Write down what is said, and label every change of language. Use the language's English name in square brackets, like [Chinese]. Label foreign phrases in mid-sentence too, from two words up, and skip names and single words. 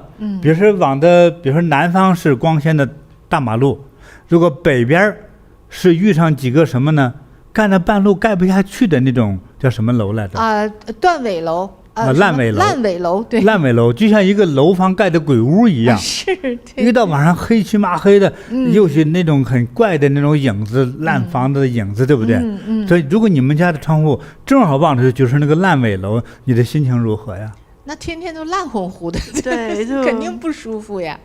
[Chinese] 比如說南方是光鮮的大馬路，如果北邊是遇上幾個什麼呢？蓋到半路蓋不下去的那種叫什麼樓來着？斷尾樓爛尾樓。爛尾樓，對。爛尾樓就像一個樓房蓋的鬼屋一樣，是。一到晚上黑漆麻黑的，又是那種很怪的那種影子，爛房子的影子，對不對？所以如果你們家的窗戶正好望着就是那個爛尾樓，你的心情如何呀？那天天都爛乎乎的，對，就肯定不舒服呀，